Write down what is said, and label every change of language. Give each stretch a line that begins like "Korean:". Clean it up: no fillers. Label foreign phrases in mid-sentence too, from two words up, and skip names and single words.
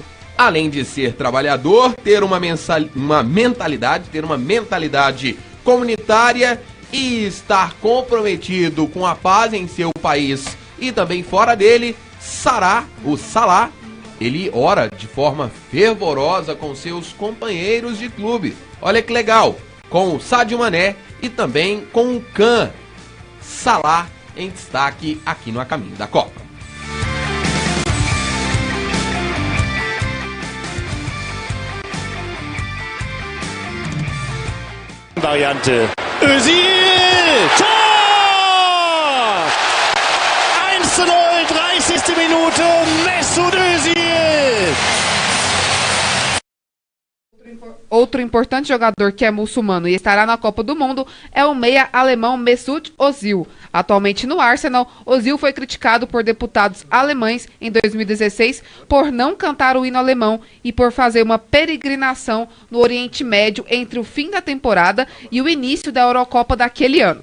Portuguese: Além de ser trabalhador, ter uma mentalidade comunitária e estar comprometido com a paz em seu país e também fora dele, Salah, ele ora de forma fervorosa com seus companheiros de clube. Olha que legal, com o Sadio Mané e também com o Khan. Salah em destaque aqui no A Caminho da Copa. Variante.
German: Özil! Tor! 1:0, 30. Minute, Mesut Özil!
Portuguese: Outro importante jogador que é muçulmano e estará na Copa do Mundo é o meia alemão Mesut Özil. Atualmente no Arsenal, Özil foi criticado por deputados alemães em 2016 por não cantar o hino alemão e por fazer uma peregrinação no Oriente Médio entre o fim da temporada e o início da Eurocopa daquele ano.